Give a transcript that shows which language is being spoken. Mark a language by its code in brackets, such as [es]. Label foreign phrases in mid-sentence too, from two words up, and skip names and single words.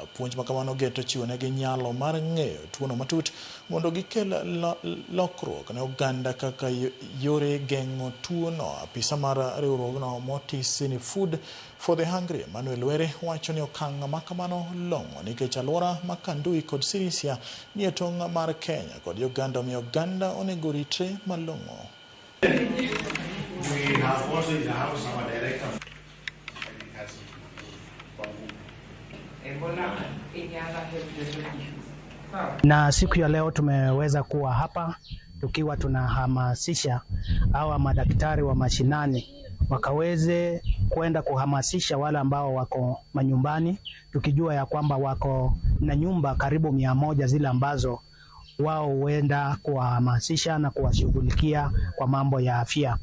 [luo] Puonj ma kamano geto chiwonegi nyalo mar ng'eyo tuono matut mondo gikel lokruok ne oganda kaka yore geng'o tuono. Apisa mar riwruogno Motis ni Food for the Hungry Emmanuel Were wacho ni okang' ma kamano long'o nikech alwora ma Kandui kod Sirisia ni e tong' mar Kenya kod Uganda, omiyo oganda onego ritre malong'o. [en] We have also in the house our director. [sw] Na siku ya leo tumeweza kuwa hapa tukiwa tunahamasisha hawa madaktari wa mashinani wakaweze kwenda kuhamasisha wale ambao wako manyumbani, tukijua ya kwamba wako na nyumba karibu 100 zile ambazo wao huenda kuwahamasisha na kuwashughulikia kwa mambo ya afya.